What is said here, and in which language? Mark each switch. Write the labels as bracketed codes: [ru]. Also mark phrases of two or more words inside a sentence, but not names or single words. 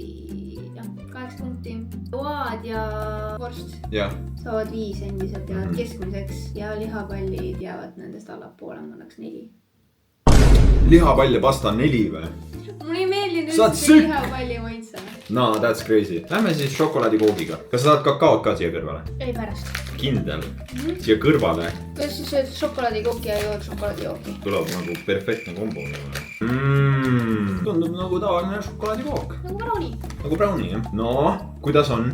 [et] jah, 8 punkti. Load ja vorst Jah. saavad 5 endiselt jäävad keskmiseks ja lihapallid jäävad nendest allapoole, ma annaks 4. Lihapall ja pasta on 4 või? Mulle ei meeldi Saad nüüd see sükk! lihapalli maitse. [en] No, that's crazy. [et] Lähme siis šokolaadikoogiga. Kas sa tahad kakaot ka siia kõrvale? Ei pärast. Kindel. Siia kõrvale Kuidas sa sööd šokolaadikooki ja jood šokolaadijooki? tuleb nagu perfektne kombo. Tundub nagu tavaline šokolaadikook. Nagu brownie. Nagu brownie, jah. No, kuidas on?